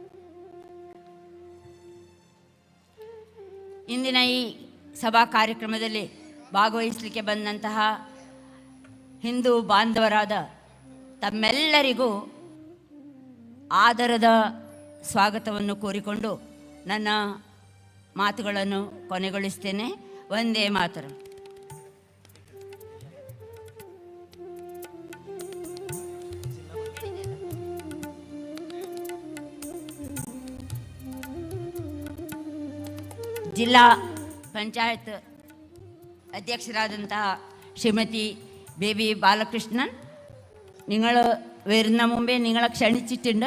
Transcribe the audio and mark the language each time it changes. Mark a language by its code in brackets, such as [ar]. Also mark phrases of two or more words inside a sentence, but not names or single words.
[kn] ಇಂದಿನ ಈ ಸಭಾ ಕಾರ್ಯಕ್ರಮದಲ್ಲಿ ಭಾಗವಹಿಸಲಿಕ್ಕೆ ಬಂದಂತಹ ಹಿಂದೂ ಬಾಂಧವರಾದ ತಮ್ಮೆಲ್ಲರಿಗೂ ಆದರದ ಸ್ವಾಗತವನ್ನು ಕೋರಿಕೊಂಡು ನನ್ನ ಮಾತುಗಳನ್ನು ಕೊನೆಗೊಳಿಸ್ತೇನೆ. ವಂದೇ ಮಾತರಂ. [ml] ജില്ലാ പഞ്ചായത്ത് അധ്യക്ഷരാದಂತಹ ശ്രീമതി ബേബി ബാലകൃഷ്ണൻ, നിങ്ങൾ വരുന്ന മുമ്പേ നിങ്ങളെ ക്ഷണിച്ചിട്ടുണ്ട്.